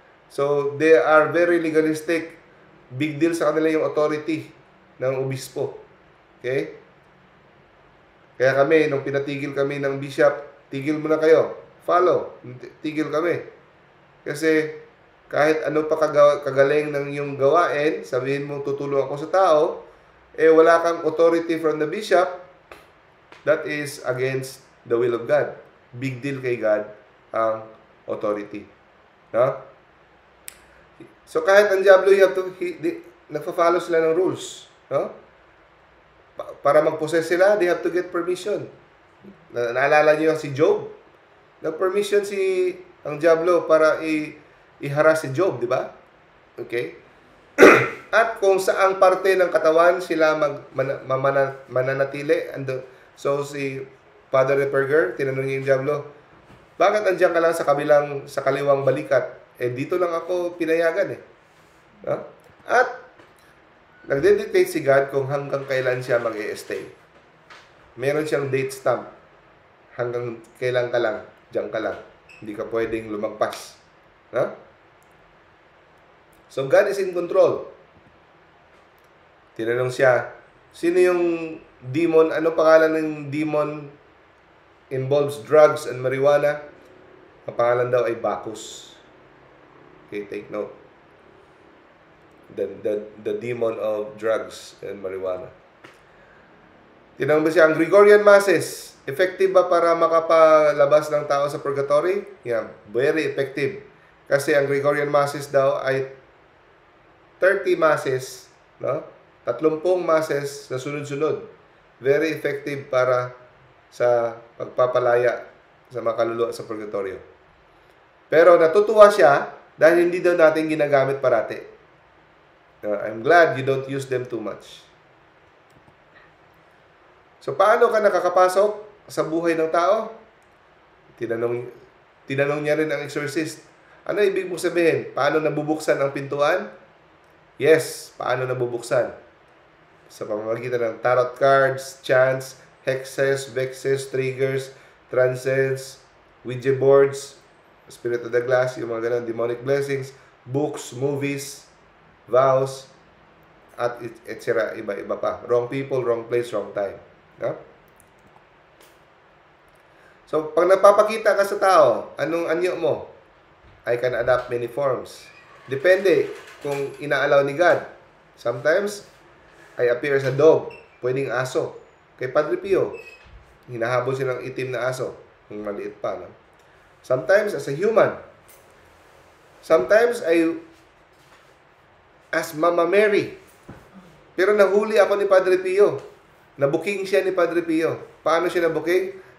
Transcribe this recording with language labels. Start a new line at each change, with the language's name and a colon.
English: So, they are very legalistic.
Filipino: Big deal sa kanila yung authority ng obispo. Okay? Kaya kami, nung pinatigil kami ng bishop, tigil mo na kayo. Follow. Tigil kami. Kasi, kahit ano pa kagaling ng iyong gawain, sabihin mo tutulong ako sa tao, wala kang authority from the bishop,
English: that is against the will of God.
Filipino: Big deal kay God ang authority. No? So, kahit ang Diablo, nagpa-follow sila ng rules. No? Para mag-possess sila,
English: they have to get permission.
Filipino: Naalala niyo si Job? Nag-permission ang Diablo para i-harass si Job, di ba? Okay? At kung saang parte ng katawan sila mananatili, so si Father Reperger, tinanong niya yung Diablo, bakit andiyan ka lang sa kaliwang balikat? Dito lang ako pinayagan No? At nagde-dictate si God kung hanggang kailan siya mag-i-stay. Meron siyang date stamp. Hanggang kailan ka lang, diyan ka lang. Hindi ka pwedeng lumagpas. No?
English: So God is in control.
Filipino: Tinanong siya, sino yung demon? Ano pangalan ng demon
English: involves drugs and marijuana?
Filipino: Ang pangalan daw ay Bacchus.
English: Okay, take note. The demon of drugs and marijuana.
Filipino: Tinanong ba siya, ang Gregorian Masses, effective ba para makapalabas ng tao sa purgatory?
English: Yeah, very effective.
Filipino: Kasi ang Gregorian Masses daw ay 30 Masses, no? 30 Masses na sunod-sunod. Very effective para sa pagpapalaya sa mga kaluluwa sa purgatorio. Pero natutuwa siya dahil hindi daw natin ginagamit parati.
English: I'm glad you don't use them too much.
Filipino: So, paano ka nakakapasok sa buhay ng tao? Tinanong niya rin ang exorcist. Ano ibig mong sabihin? Paano nabubuksan ang pintuan? Yes, paano nabubuksan? Sa pamamagitan ng tarot cards, chants, hexes, vexes, triggers, transcends, Ouija boards, Spirit of the Glass, yung mga ganun, demonic blessings, books, movies, vows, at etc. Iba-iba pa.
English: Wrong people, wrong place, wrong time. No?
Filipino: So, pag napapakita ka sa tao, anong anyo mo?
English: I can adopt many forms.
Filipino: Depende kung inaalaw ni God.
English: Sometimes, I appear as a dog.
Filipino: Pwedeng aso. Kay Padre Pio, hinahabol siya ng itim na aso. Yung maliit pa, no?
English: Sometimes, as a human. Sometimes, as Mama Mary.
Filipino: Pero nahuli ako ni Padre Pio. Nabuking siya ni Padre Pio. Paano siya nabuking?